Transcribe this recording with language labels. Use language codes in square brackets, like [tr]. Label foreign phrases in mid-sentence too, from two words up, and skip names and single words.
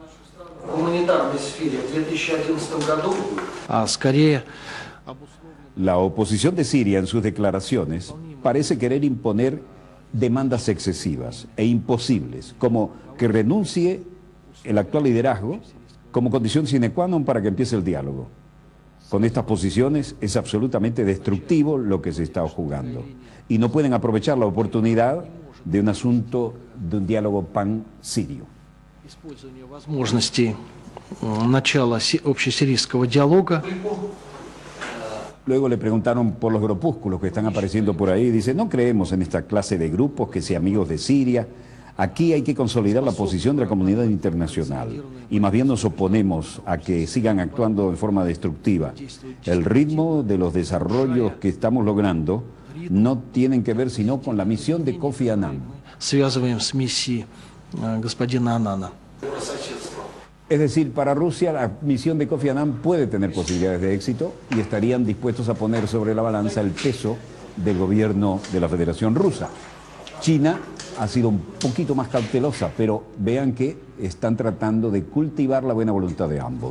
[es] La oposición de Siria en sus declaraciones parece querer imponer demandas excesivas e imposibles, como que renuncie el actual liderazgo como condición [la] sine qua non [es] para que empiece el diálogo. Con estas posiciones es absolutamente destructivo lo que se está jugando. Y no pueden aprovechar la oportunidad de un asunto, de un diálogo pan-sirio. [ru] Использование возможностей начала общесирийского диалога. [es] Luego le preguntaron por los grupúsculos que están apareciendo por ahí. Dice, no creemos en esta clase de grupos que sean amigos de Siria. Aquí hay que consolidar la posición de la comunidad internacional y más bien nos oponemos a que sigan actuando en forma destructiva. El ritmo de los desarrollos que estamos logrando no tienen que ver sino con la misión de Kofi Annan. [ru] Связываем с миссией господина Аннана. [es] Es decir, para Rusia la misión de Kofi Annan puede tener posibilidades de éxito y estarían dispuestos a poner sobre la balanza el peso del gobierno de la Federación Rusa. China ha sido un poquito más cautelosa, pero vean que están tratando de cultivar la buena voluntad de ambos.